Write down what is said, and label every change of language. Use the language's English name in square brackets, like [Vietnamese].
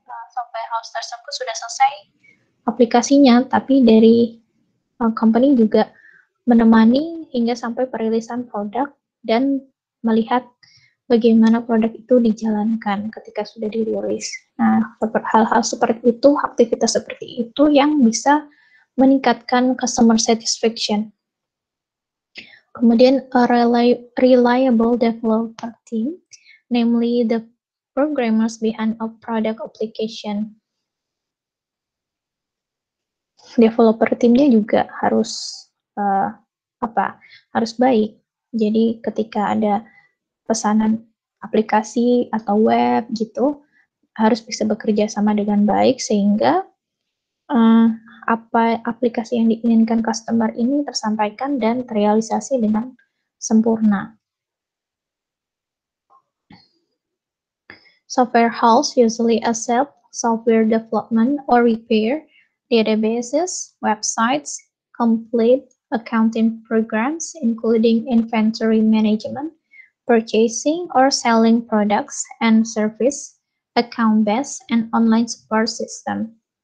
[Indonesian] Software house tersebut sudah selesai aplikasinya, tapi dari company juga menemani hingga sampai perilisan produk dan melihat bagaimana produk itu dijalankan ketika sudah dirilis. Nah, hal-hal seperti itu, aktivitas seperti itu yang bisa meningkatkan customer satisfaction. Kemudian [English] a reliable developer team, namely the programmers behind a product application. [Indonesian] developer timnya juga harus harus baik. Jadi ketika ada pesanan aplikasi atau web gitu, harus bisa bekerja sama dengan baik sehingga apa aplikasi yang diinginkan customer ini tersampaikan dan terrealisasi dengan sempurna. [English] Software house usually accept software development or repair, databases, websites, complete accounting programs, including inventory management, purchasing or selling products and service, account-based, and online support system.